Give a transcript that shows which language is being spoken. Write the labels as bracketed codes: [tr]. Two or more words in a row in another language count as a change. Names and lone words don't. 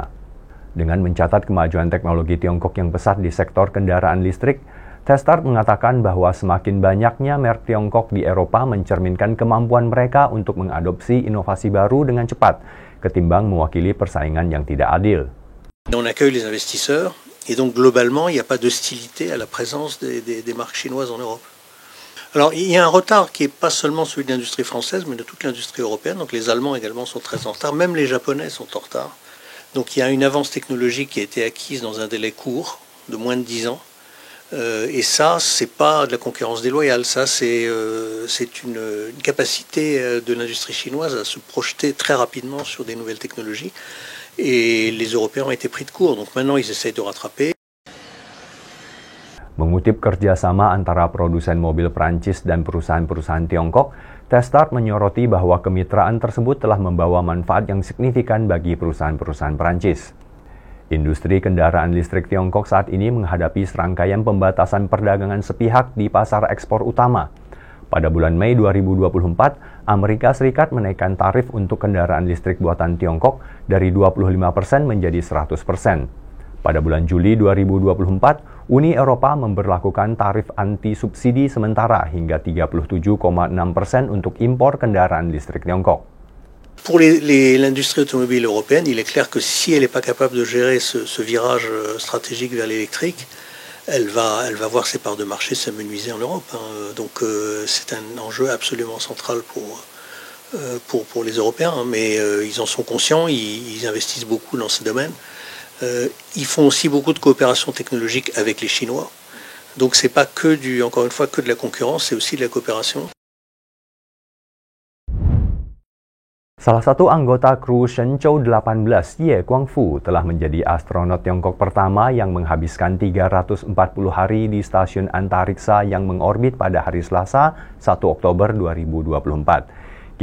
[id] Dengan mencatat kemajuan teknologi Tiongkok yang pesat di sektor kendaraan listrik, Testart mengatakan bahwa semakin banyaknya merek Tiongkok di Eropa mencerminkan kemampuan mereka untuk mengadopsi inovasi baru dengan cepat, ketimbang mewakili persaingan yang tidak adil. [fr] On accueille les investisseurs et donc globalement il n'y a pas d'hostilité à la présence des marques chinoises en Europe. Alors il y a un retard qui n'est pas seulement celui de l'industrie française mais de toute l'industrie européenne, donc les Allemands également sont très en retard, même les Japonais sont en retard. Donc il y a une avance technologique qui a été acquise dans un délai court, de moins de 10 ans. Et ça, c'est pas de la concurrence déloyale, ça c'est une capacité de l'industrie chinoise à se projeter très rapidement sur des nouvelles technologies. Et les Européens ont été pris de court, donc maintenant ils essayent de rattraper. [id] Mengutip kerjasama antara produsen mobil Prancis dan perusahaan-perusahaan Tiongkok, Testart menyoroti bahwa kemitraan tersebut telah membawa manfaat yang signifikan bagi perusahaan-perusahaan Prancis. Industri kendaraan listrik Tiongkok saat ini menghadapi serangkaian pembatasan perdagangan sepihak di pasar ekspor utama. Pada bulan Mei 2024, Amerika Serikat menaikkan tarif untuk kendaraan listrik buatan Tiongkok dari 25% menjadi 100%. Pada bulan Juli 2024, Uni Eropa memberlakukan tarif anti-subsidi sementara hingga 37,6% untuk impor kendaraan listrik Tiongkok. [fr] Pour l'industrie automobile européenne, il est clair que si elle n'est pas capable de gérer ce virage stratégique vers l'électrique, elle va voir ses parts de marché s'amenuiser en Europe. Donc c'est un enjeu absolument central pour les Européens, mais ils en sont conscients, ils investissent beaucoup dans ce domaine. Ils font aussi beaucoup de coopération technologique avec les Chinois. Donc c'est pas encore une fois que de la concurrence, c'est aussi de la coopération. [id] Salah satu anggota kru Shenzhou 18, Ye Guangfu, telah menjadi astronot Tiongkok pertama yang menghabiskan 340 hari di stasiun antariksa yang mengorbit pada hari Selasa, 1 Oktober 2024.